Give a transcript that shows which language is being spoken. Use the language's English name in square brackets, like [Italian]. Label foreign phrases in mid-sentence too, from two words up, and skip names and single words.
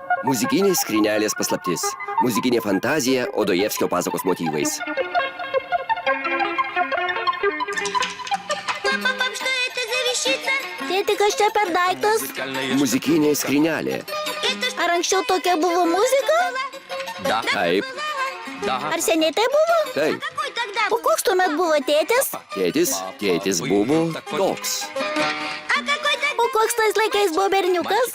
[Lithuanian] Muzikinės skrynelės paslaptis. Muzikinė fantazija Odojevskio pasakos motyvais. [Russian] Пап, что это за вещица? [Lithuanian] Tėti, kas čia per daiktas? Muzikinė skrynelė. Ar anksčiau tokia buvo muzika? Taip, Ar seniai tai buvo? taip. [Russian] Какой тогда [Lithuanian] O [Russian] был? [Lithuanian] koks tuomet buvo tėtis? Tėtis buvo toks. [Russian] А какой тогда? [Lithuanian] O koks tais laikais buvo berniukas?